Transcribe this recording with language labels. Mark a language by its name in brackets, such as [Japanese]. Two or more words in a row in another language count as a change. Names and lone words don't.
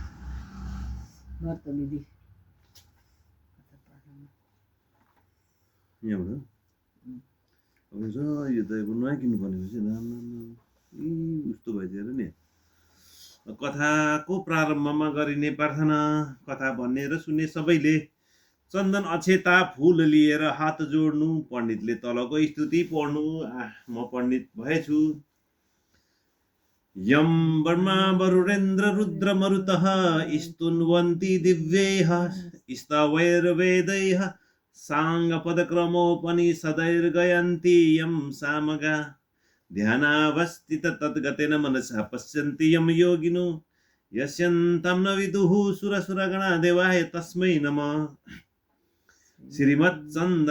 [Nepali] यहाँबाट अब यो त नयाँ किन्नुपर्ने रहेछ उस्तो भइदिएर नि कथाको प्रारम्भमा गरिने प्रार्थना कथा भन्ने र सुन्ने सबैले चन्दन अक्षता फूल लिएर हात जोड्नु पण्डितले तलको स्तुति पढ्नु म पण्डित भएछु [Sanskrit] यम वर्मा वरुणेन्द्र रुद्र मरुतः स्तुन्वन्ति दिव्यैः स्तवैर्वेदैः साङ्गपदक्रमोपनिषदैर्गयन्ति यं सामगा ध्यानावस्थित तद्गतेन मनसा पश्यन्ति यं योगिनो यस्यन्तं न विदुः सुरसुरगणा देवाय तस्मै नमः श्रीमच्चन्दन